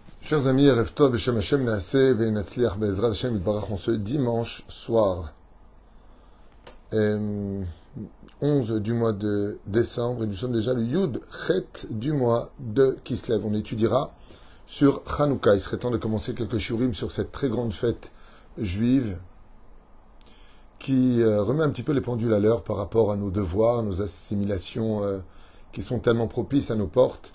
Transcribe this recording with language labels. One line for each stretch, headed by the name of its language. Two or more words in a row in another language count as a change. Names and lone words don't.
French: Chers amis,
Hebrew: ערב טוב, בשם השם נעשה, ונצליח בעזרת השם יתברך,
French: en ce dimanche soir, 11 du mois de décembre, et nous sommes déjà le
Hebrew: יוד חית
French: du mois de Kislev. On étudiera sur Hanouka. Il serait temps de commencer quelques shiurim sur cette très grande fête juive qui remet un petit peu les pendules à l'heure par rapport à nos devoirs, à nos assimilations qui sont tellement propices à nos portes.